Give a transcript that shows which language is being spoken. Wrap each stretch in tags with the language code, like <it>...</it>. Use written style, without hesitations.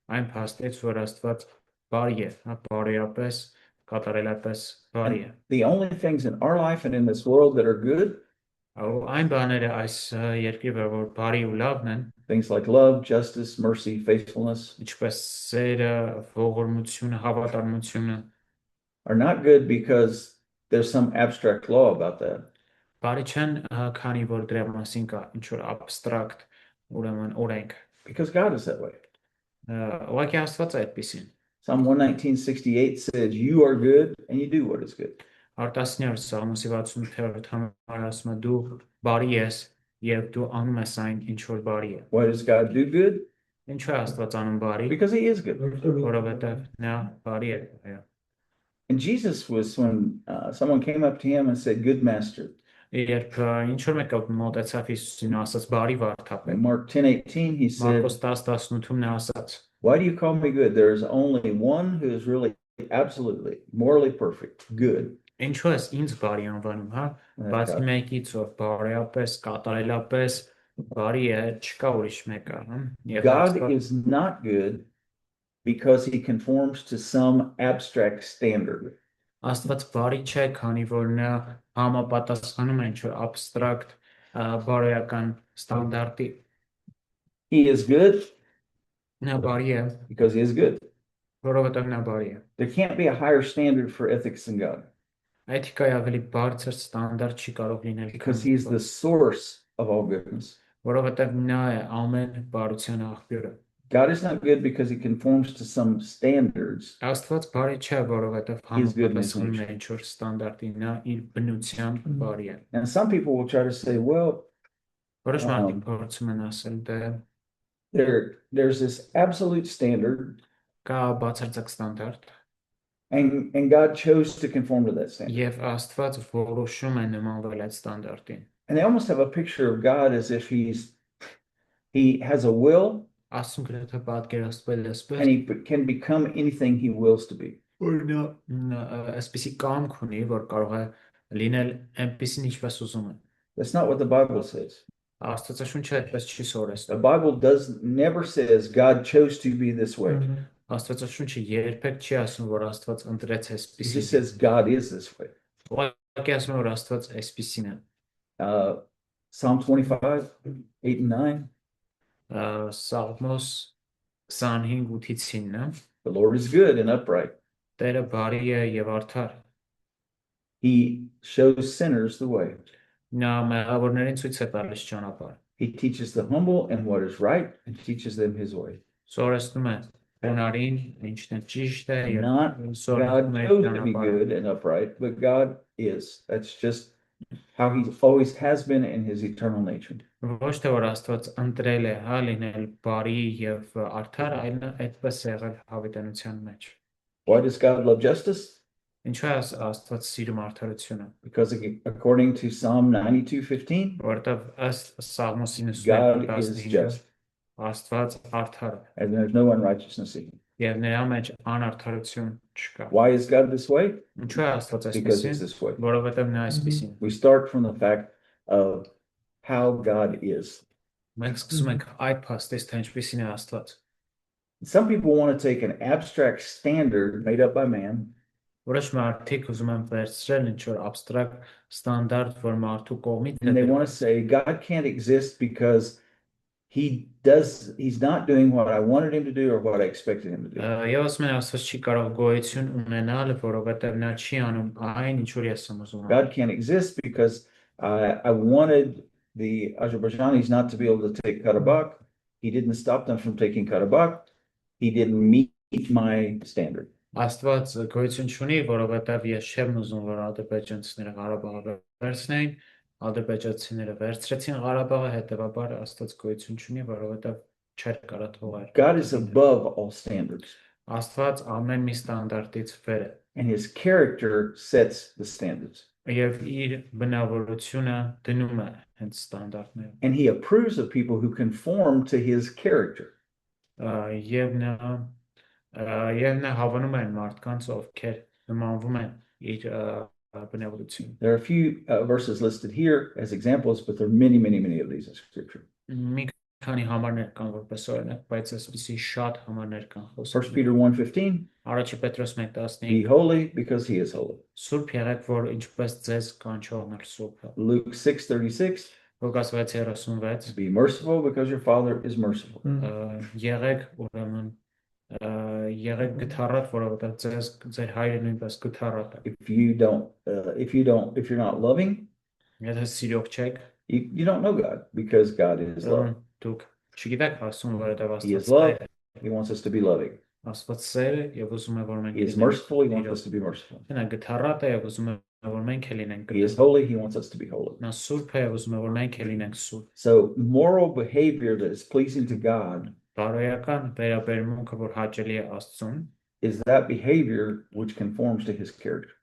<hy>Այն փաստից, որ Աստված բարի է, բարիապես, կատարելապես բարի է։</hy> <en>The only things in our life and in this world that are good,</en> <hy>Այն բաները այս երկրի վրա, որ բարի ու լավն են,</hy> <en>things like love, justice, mercy, faithfulness,</en> <hy>ինչպես սերը, ողորմությունը, հավատարմությունը,</hy> <en>are not good because there's some abstract law about that.</en> <hy>բարի չեն, քանի որ դրա մասին կա ինչ որ abstract ուրեմն օրենք։</hy> <en>Because God is that way.</en> <hy>Ուղղակի Աստված է այդպեսին։</hy> <en>Psalm 119:68 says, "You are good and you do what is good."</en> <hy>Արտասնյար Սաղմոսի 68-րդ համարը ասում է դու բարի ես եւ դու անում ես այն ինչ որ բարի է։</hy> <en>Why does God do good?</en> <hy>Ինչու է Աստված անում բարի,</hy> <en>Because He is good.</en> <hy>որովհետեւ նա բարի է։ Այո։</hy> <en>And Jesus was when someone came up to Him and said, "Good Master."</en> <hy>Երբ ինչ որ մեկը մոտեցավ Հիսուսին ու ասաց բարի վարդապետ,</hy> <en>In Mark 10:18 He said,</en> <hy>Մարկոս 10:18-ում նա ասաց.</hy> <en>"Why do you call me good? There is only one who is really absolutely morally perfect, good."</en> <hy>Ինչու ես ինձ բարի անվանում, հա? Բացի մեկից ով բարիապես, կատարելապես բարի է, չկա ուրիշ մեկը, հա? Եվ</hy> <en>God is not good because He conforms to some abstract standard.</en> <hy>Աստված բարի չէ, քանի որ նա համապատասխանում է ինչ որ abstract բարոյական ստանդարտի։</hy> <en>He is good</en> <hy>Նա բարի է,</hy> <en>because He is good.</en> <hy>որովհետև նա բարի է։</hy> <en>There can't be a higher standard for ethics than God</en> <hy>Էթիկայի ավելի բարձր ստանդարտ չի կարող լինել,</hy> <en>because He is the source of all goodness.</en> <hy>որովհետև նա է ամեն բարության աղբյուրը։</hy> <en>God is not good because He conforms to some standards.</en> <hy>Աստված բարի չէ, որովհետև</hy> <en>He's good in</en> <hy>համապատասխանում է</hy> <en>nature.</en> <hy>ինչ որ ստանդարտի, նա իր բնությամբ բարի է։</hy> <en>And some people will try to say, well,</en> <hy>Որոշ մարդիկ փորձում են ասել, դե</hy> <en>there's this absolute standard</en> <hy>կա բացարձակ ստանդարտ,</hy> <en>and God chose to conform to that standard.</en> <hy>եւ Աստված որոշում է նմանվել այդ ստանդարտին։</hy> <en>And they almost have a picture of God as if He has a will</en> <hy>Աստուն գրեթե պատկերացվել</hy> <en>and</en> <hy>այսպես,</hy> <en>He can become anything He wills to be.</en> <hy>որ նա այսպեսի կամք ունի, որ կարող է լինել այնպեսին ինչպես ուզում է։</hy> <en>That's not what the Bible says.</en> <hy>Աստվածաշունչը այդպես չի</hy> <en>The</en> <hy>սովորեցնում։</hy> <en>Bible never says God chose to be this way.</en> <hy>Աստվածաշունչը երբեք չի ասում, որ Աստված ընտրեց</hy> <en>It</en> <hy>այսպեսին։</hy> <en>just says God is this way.</en> <hy>Ուղղակի ասում է, որ Աստված այսպեսին է։</hy> <en>Psalm 25:8 and 9.</en> <hy>Սաղմոս 25:8-ից 9</hy> <en>The Lord is good and upright.</en> <hy>Տերը բարի է եւ արդար</hy> <en>He shows sinners the way.</en> <hy>նա մեղավորներին ցույց է տալիս ճանապարհ</hy> <en>He teaches the humble and what is right and teaches them his way.</en> <hy>Սորեցնում է բունարին ինչն է ճիշտ է եւ</hy> <en>Not God</en> <hy>սորեցնում է</hy> <en>chose to be</en> <hy>ճանապարհը</hy> <en>good and upright, but God is. That's just how he always has been in his eternal nature.</en> <hy>ոչ թե որ Աստված ընտրել է հա լինել բարի եւ արդար այլ նա այդպես է եղել հավիտենության մեջ</hy> <en>Why does God love justice?</en> <hy>ինչու է Աստված սիրում արդարությունը</hy> <en>Because according to Psalm 92:15,</en> <hy>որտեվ ըստ Սաղմոս</hy> <en>God is</en> <hy>91:15</hy> <en>just</en> <hy>Աստված արդար է</hy> <en>and there's no unrighteousness in him.</en> <hy>եւ նրա մեջ անարդարություն չկա</hy> <en>Why is God this way?</en> <hy>ինչու է Աստված</hy> <en>Because</en> <hy>այսպեսին</hy> <en>he's this way.</en> <hy>որովհետեւ նա այսպեսին</hy> <en>We start from the fact of how God is.</en> <hy>մենք սկսում ենք այդ փաստից թե ինչպեսին է Աստված</hy> <en>Some people want to take an abstract standard made up by man</en> <hy>որոշ մարդիկ ուզում են վերցրել ինչ որ абստրակտ ստանդարտ որ մարդու կողմից</hy> <en>and they want to say God can't exist because he's not doing what I wanted him to do or what I expected him to do.</en> <hy>Եվ ասում են Աստված չի կարող գոյություն ունենալ, որովհետև նա չի անում այն, ինչ որ ես եմ ուզում անել։</hy> <en>God can't exist because I wanted the Azerbaijanis not to be able to take Karabakh. He didn't stop them from taking Karabakh. He didn't meet my standard.</en> <hy>Աստված գոյություն չունի, որովհետև ես չեմ ուզում, որ ադրբեջանցիները Ղարաբաղը վերցնեին, ադրբեջանցիները վերցրեցին Ղարաբաղը, հետևաբար Աստված գոյություն չունի, որովհետև չէր կարա թողել։</hy> <en>God is above all standards,</en> <hy>Աստված ամեն մի ստանդարտից վեր է,</hy> <en>and his character sets the standards.</en> <hy>եւ իր բնավորությունը դնում է հենց ստանդարտները։</hy> <en>And he approves of people who conform to his character.</en> <hy>Եվ նա հավանում է մարդկանց, ովքեր նմանվում են իր բնավորությունը։</hy> <en>There are a few verses listed here as examples, but there are many, many, many of these in scripture.</en> <hy>Մի քանի համարներ կան որպես օրինակ, բայց այսպեսի շատ համարներ կան</hy> <en>1</en> <hy>խոսքը։</hy> <en>Peter 1:15,</en> <hy>Առաջի Պետրոս 1:15</hy> <en>be holy because he is holy.</en> <hy>Սուրբ եղեք, որ ինչպես ձեզ կանչողն է Սուրբը։</hy> <en>Luke 6:36,</en> <hy>Ղուկաս 6:36</hy> <en>be merciful because your Father is merciful.</en> <hy>Եղեք ուրեմն եղեք գթառատ, որովհետև ձեր հայրը նույնպես գթառատ է։</hy> <en>If you're not loving,</en> <hy>Եթե սիրող չեք,</hy> <en>you don't know God because God is love.</en> <hy>դուք չգիտեք ասում, որովհետև</hy> <en>He is</en> <hy>Աստված</hy> <en>love.</en> <hy>սեր է։</hy> <en>He wants us to be loving.</en> <hy>Աստված սեր է եւ ուզում է որ մենք</hy> <en>He is merciful. He wants us to be merciful.</en> <hy>Նա գթառատ է եւ ուզում է որ մենք էլ լինենք</hy> <en>He is holy. He wants us to be holy.</en> <hy>Նա սուրբ է եւ ուզում է որ մենք էլ լինենք սուրբ։</hy> <en>So moral behavior that is pleasing to God</en> <hy>Բարոյական վերաբերմունքը, որ հաճելի է Աստծուն,</hy> <en>is that behavior which conforms to his character.</en>